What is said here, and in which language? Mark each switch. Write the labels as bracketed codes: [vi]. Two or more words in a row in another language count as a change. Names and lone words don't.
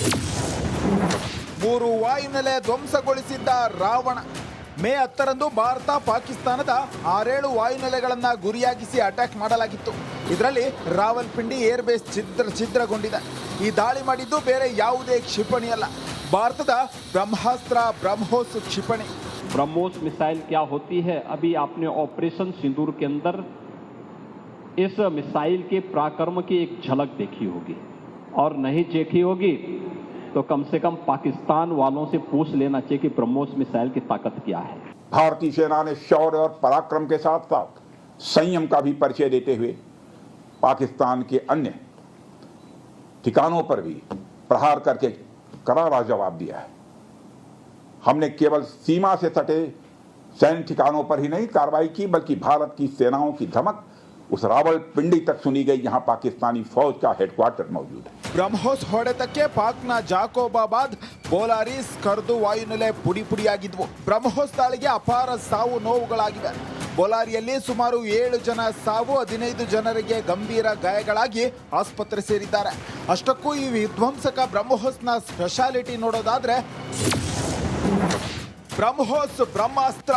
[kn] 3 ವಾಯುನೆಲೆ ಧ್ವಂಸಗೊಳಿಸಿದ್ದ ರಾವಣ. ಮೇ 10ರಂದು ಭಾರತ ಪಾಕಿಸ್ತಾನದ 6-7 ವಾಯುನೆಲೆಗಳನ್ನು ಗುರಿಯಾಗಿಸಿ ಅಟ್ಯಾಕ್ ಮಾಡಲಾಗಿತ್ತು. ಇದರಲ್ಲಿ ರಾವಲ್ಪಿಂಡಿ [en] air base [kn] ಛಿದ್ರಗೊಂಡಿದೆ. ಈ ದಾಳಿ ಮಾಡಿದ್ದು ಬೇರೆ ಯಾವುದೇ ಕ್ಷಿಪಣಿಯಲ್ಲ, ಭಾರತದ ಬ್ರಹ್ಮಾಸ್ತ್ರ ಬ್ರಹ್ಮೋಸ್ ಕ್ಷಿಪಣಿ. [hi] ब्रह्मोस मिसाइल क्या होती है, अभी आपने ऑपरेशन सिंदूर के अंदर इस मिसाइल के पराक्रम की एक झलक देखी होगी, और नहीं देखी होगी तो कम से कम पाकिस्तान वालों से पूछ लेना चाहिए कि ब्रह्मोस मिसाइल की ताकत क्या है. भारतीय सेना ने शौर्य और पराक्रम के साथ साथ संयम का भी परिचय देते हुए पाकिस्तान के अन्य ठिकानों पर भी प्रहार करके करारा जवाब दिया है। हमने केवल सीमा से सटे सैन्य ठिकानों पर ही नहीं कार्रवाई की, बल्कि भारत की सेनाओं की धमक उस रावलपिंडी तक सुनी गई जहां पाकिस्तानी फौज का हेडक्वार्टर मौजूद है। [kn] ಬ್ರಹ್ಮೋಸ್ ಹೊಡೆತಕ್ಕೆ ಪಾಕ್ನ ಜಾಕೋಬಾಬಾದ್, ಬೋಲಾರಿಸ್, ಕರ್ದು ವಾಯುನೆಲೆ ಪುಡಿ ಪುಡಿಯಾಗಿದ್ವು. ಬ್ರಹ್ಮೋಸ್ ದಾಳಿಗೆ ಅಪಾರ ಸಾವು ನೋವುಗಳಾಗಿವೆ. ಬೋಲಾರಿಯಲ್ಲಿ ಸುಮಾರು 7 ಜನ ಸಾವು, 15 ಜನರಿಗೆ ಗಂಭೀರ ಗಾಯಗಳಾಗಿ ಆಸ್ಪತ್ರೆ ಸೇರಿದ್ದಾರೆ. ಅಷ್ಟಕ್ಕೂ ಈ ವಿಧ್ವಂಸಕ ಬ್ರಹ್ಮೋಸ್ನ ಸ್ಪೆಷಾಲಿಟಿ ನೋಡೋದಾದ್ರೆ ಬ್ರಹ್ಮೋಸ್ ಬ್ರಹ್ಮಾಸ್ತ್ರ.